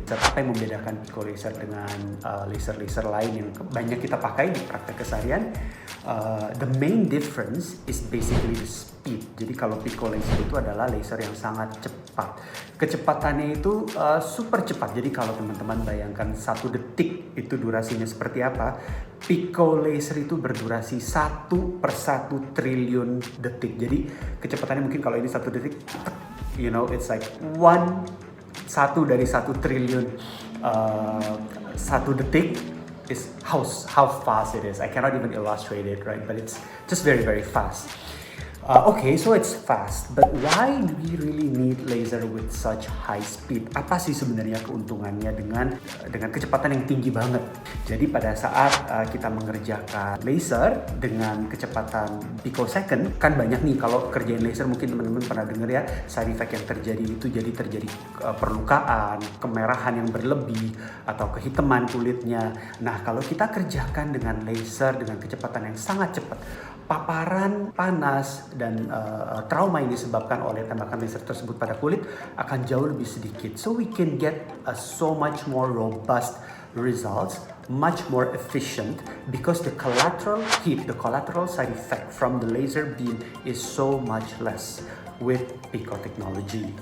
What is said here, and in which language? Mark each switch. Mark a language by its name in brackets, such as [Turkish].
[Indonesian] Apa yang membedakan Pico Laser dengan laser-laser lain yang banyak kita pakai di praktek keseharian? [English] The main difference is basically the speed. [Indonesian] Jadi kalau Pico Laser itu adalah laser yang sangat cepat. Kecepatannya itu super cepat. Jadi kalau teman-teman bayangkan 1 detik itu durasinya seperti apa, Pico Laser itu berdurasi 1/1 triliun detik. Jadi kecepatannya mungkin kalau ini 1 detik, [English] you know, it's like 1 [Indonesian] dari 1 triliun 1 detik [English] is how fast it is. I cannot even illustrate it, right? But it's just very, very fast. Okay, so it's fast, but why do we really need laser with such high speed? [Indonesian] Apa sih sebenarnya keuntungannya dengan kecepatan yang tinggi banget? Jadi pada saat kita mengerjakan laser dengan kecepatan picosecond, kan banyak nih kalau kerjain laser, mungkin teman-teman pernah dengar ya, side effect yang terjadi itu terjadi perlukaan, kemerahan yang berlebih, atau kehitaman kulitnya. Nah, kalau kita kerjakan dengan laser dengan kecepatan yang sangat cepat, paparan panas dan trauma yang disebabkan oleh tembakan laser tersebut pada kulit akan jauh lebih sedikit. [English] So we can get so much more robust results, much more efficient, because the collateral heat, the collateral side effect from the laser beam is so much less with Pico technology.